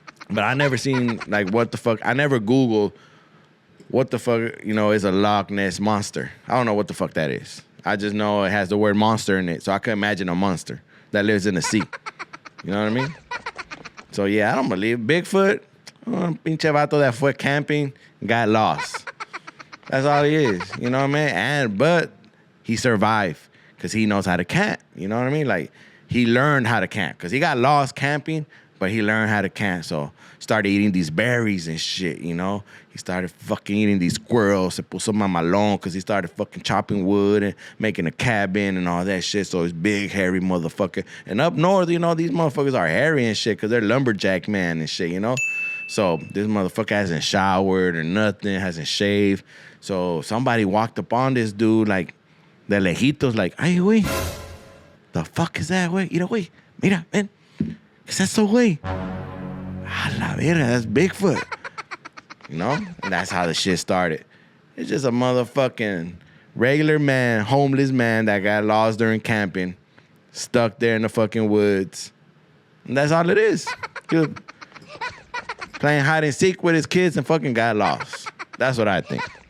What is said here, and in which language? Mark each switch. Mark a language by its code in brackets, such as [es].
[en] But I never seen, like, what the fuck. I never Googled what the fuck, you know, is a Loch Ness Monster. I don't know what the fuck that is. I just know it has the word monster in it. So I can imagine a monster that lives in the sea. You know what I mean? So yeah, I don't believe Bigfoot. [es] Pinche vato [en] that [es] fue [en] camping, got lost. That's all he is. You know what I mean? But he survived because he knows how to camp. You know what I mean? Like, he learned how to camp because he got lost camping, but he learned how to camp. So started eating these berries and shit, you know? He started fucking eating these squirrels. [es] Se puso mamalón [en] because he started fucking chopping wood and making a cabin and all that shit. So he's big, hairy motherfucker. And up north, you know, these motherfuckers are hairy and shit because they're lumberjack man and shit, you know? So this motherfucker hasn't showered or nothing, hasn't shaved. So somebody walked up on this dude like, [es] de lejitos, [en] like, [es] ay, güey, [en] the fuck is that, [es] güey? Mira, güey, mira, ven, ¿qué es eso, güey? A la verga, [en] that's Bigfoot. You know? And that's how the shit started. It's just a motherfucking regular man, homeless man that got lost during camping, stuck there in the fucking woods. And that's all it is. Just playing hide and seek with his kids and fucking got lost. That's what I think.